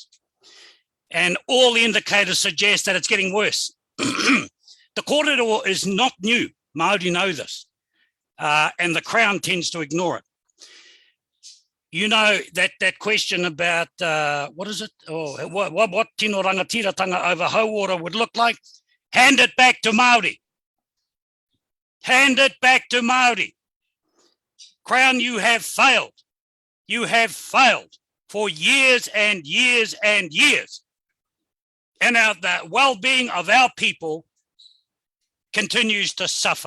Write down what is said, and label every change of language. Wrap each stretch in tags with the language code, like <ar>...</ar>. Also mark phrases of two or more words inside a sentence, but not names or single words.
<en>And all the indicators suggest that it's getting worse. The kōrero is not new. Māori know this. And the Crown tends to ignore it. You know, that question about, what is it? Oh, what</en> <mi>tino rangatiratanga</mi> <en>over Hauora would look like? Hand it back to Māori. Hand it back to Māori. Crown, you have failed. You have failed for years and years and years. And the well-being of our people continues to suffer.</en>